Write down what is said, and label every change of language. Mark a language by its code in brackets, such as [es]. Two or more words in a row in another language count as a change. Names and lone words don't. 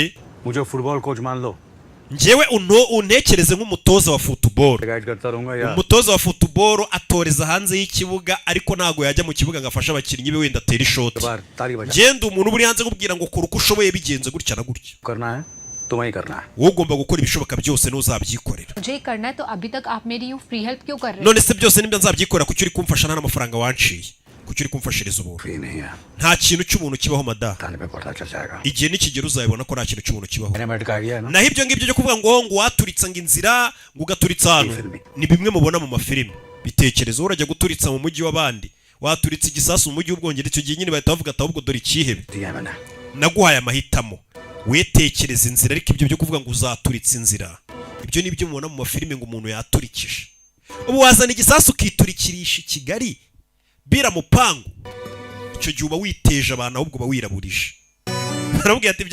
[hi] मुझे फुटबॉल कोच मान लो [rw] njyewe untekereze nk'umutoza wa football [hi] गाइड करता रहूंगा यार [rw] umutoza wa football atoreza hanze y'ikibuga ariko ntago yajya mu kibuga ngo afashe abakinnyi be wenda atera ishoti [hi] ताली बजा [rw] ngende umuntu uri hanze kubwira ngo kora uko ushoboye bigenze gutya na gutya [hi] करना है तुम्हें ही करना है [rw] wowe ugomba gukora ibishoboka byose n'uzabyikorera [hi] मुझे ही करना है तो अभी तक आप मेरी यूं [en] free help [hi] क्यों कर रहे [rw] none se byose nibyo nzabyikorera kuki uri kumfasha nta n'amafaranga wanciye kuki uri kumfashiriza ubu [hi] फ्री नहीं है [rw] nta kintu cy'umuntu kibaho mada [hi] थाने पे पता चल जाएगा [rw] igihe nikigera uzabibona ko nta kintu cy'umuntu kibaho [hi] डायनामाइट का आइडिया है ना [rw] naho ibyo ngibyo byo kuvuga ngo waturitsa ngo inzira ngo ugaturitsa ahantu ni bimwe mubona mu mafilimi bitekerezo urajya guturitsa mu mujyi w'abandi waturitsa igisasu mu mujyi w'ubwongereza icyo gihe nyine bahita bavuga ati ahubwo dore ikihebe [hi] दिया मैंने [rw] naguhaye amahitamo wetekereza inzira ariko ibyo byo kuvuga ngo uzaturitsa inzira ibyo nibyo mubona mu mafilimi ngo umuntu yaturikije ubu wazana igisasu ukiturikirisha i Kigali bira mupangu icyo gihe uba witeje abantu ahubwo uba wiraburije barabwira ati